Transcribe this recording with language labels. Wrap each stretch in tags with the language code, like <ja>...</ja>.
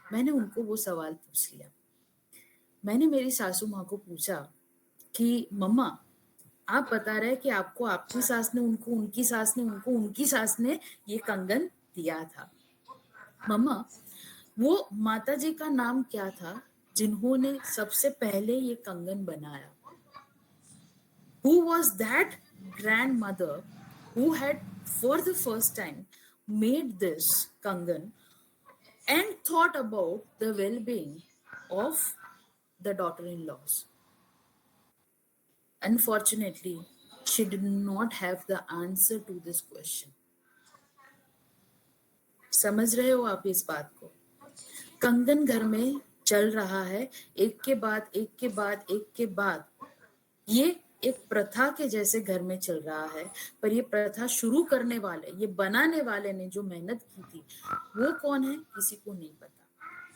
<hi>मैंने उनको वो सवाल पूछ लिया। मैंने मेरी सासू माँ को पूछा कि मम्मा, आप बता रहे कि आपको आपकी सास ने, उनको उनकी सास ने, उनको उनकी सास ने ये कंगन दिया था। मम्मा, वो माता जी का नाम क्या था जिन्होंने सबसे पहले ये कंगन बनाया?</hi> <en>Who was that grandmother who had for the first time made this kangan and thought about the well-being of the daughter-in-laws? Unfortunately, she did not have the answer to this question.</en> <hi>समझ रहे हो आप इस बात को? कंगन घर में चल रहा है, एक के बाद एक के बाद एक के बाद। ये एक प्रथा के जैसे घर में चल रहा है, पर ये प्रथा शुरू करने वाले, ये बनाने वाले ने जो मेहनत की थी, वो कौन है किसी को नहीं पता।</hi>